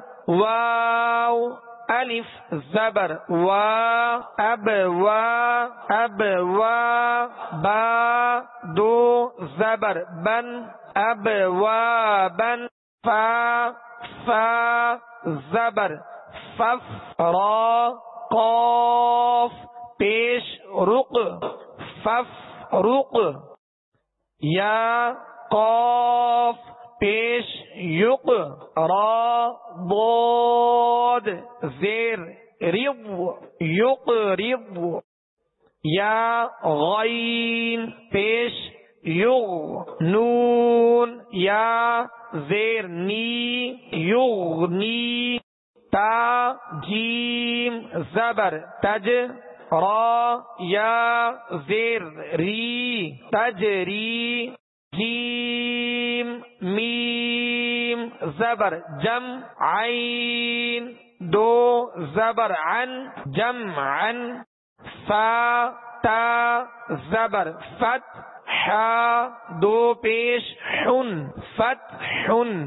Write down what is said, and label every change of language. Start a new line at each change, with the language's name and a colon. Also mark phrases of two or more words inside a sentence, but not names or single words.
Urdu: واو الف زبر وا اب وا اب وا، با دو زبر بن اب وا بن، فا فا زبر فف، را قاف پیش رق فف رق، یا قاف پیش یق، را ضاد زیر رض یق رض، یا غین پیش یغ، نون یا زیر نی یغنی، تا جیم زبر تج، را یا زیر ری تجری، جیم میم زبر جم، عین دو زبر عن جمعن، فا تا زبر فت، حا دو پیش حن فتحن،